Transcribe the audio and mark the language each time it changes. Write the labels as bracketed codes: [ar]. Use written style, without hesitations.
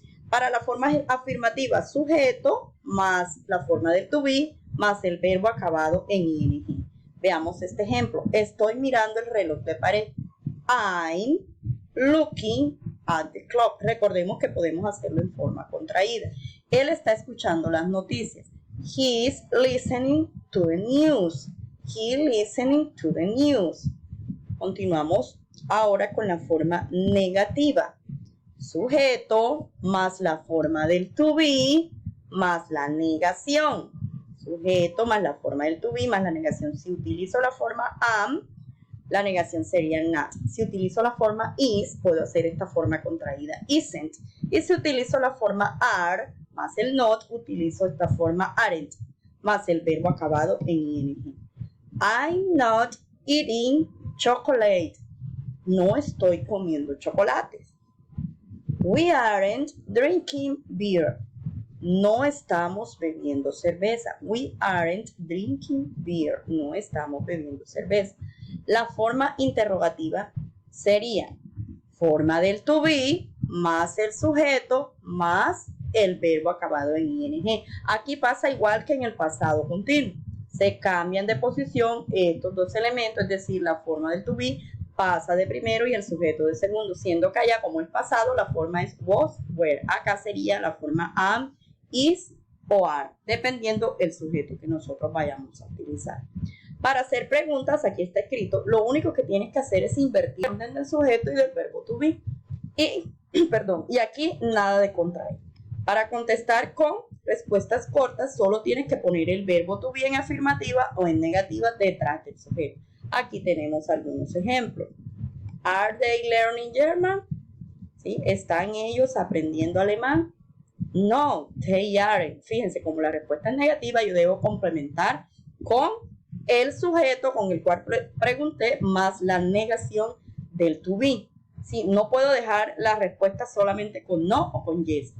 [es] Para la forma afirmativa, sujeto más la forma del to be más el verbo acabado en ing. Veamos este ejemplo. Estoy mirando el reloj de pared. [en] I'm looking at the clock. [es] Recordemos que podemos hacerlo en forma contraída. Él está escuchando las noticias. [en] He's listening to the news. He's listening to the news. [es] Continuamos ahora con la forma negativa. Sujeto más la forma del to be más la negación. Sujeto más la forma del to be más la negación. Si utilizo la forma am, la negación sería not. Si utilizo la forma is, puedo hacer esta forma contraída, isn't. Y si utilizo la forma are más el not, utilizo esta forma aren't más el verbo acabado en ing. [en] I'm not eating chocolate. [es] No estoy comiendo chocolates. [en] We aren't drinking beer. [es] No estamos bebiendo cerveza. [en] We aren't drinking beer. [es] No estamos bebiendo cerveza. La forma interrogativa sería forma del to be más el sujeto más el verbo acabado en ing. Aquí pasa igual que en el pasado continuo. Se cambian de posición estos dos elementos, es decir, la forma del to be pasa de primero y el sujeto de segundo, siendo que allá como el pasado la forma es was, were. Acá sería la forma am, is o are, dependiendo el sujeto que nosotros vayamos a utilizar. Para hacer preguntas, aquí está escrito, lo único que tienes que hacer es invertir el orden del sujeto y del verbo to be. Y aquí nada de contraer. Para contestar con respuestas cortas, solo tienes que poner el verbo to be en afirmativa o en negativa detrás del sujeto. Aquí tenemos algunos ejemplos. [en] Are they learning German? [es] ¿Sí? ¿Están ellos aprendiendo alemán? [en] No, they aren't. [es] Fíjense, como la respuesta es negativa, yo debo complementar con el sujeto con el cual pregunté más la negación del to be. ¿Sí? No puedo dejar la respuesta solamente con no o con yes.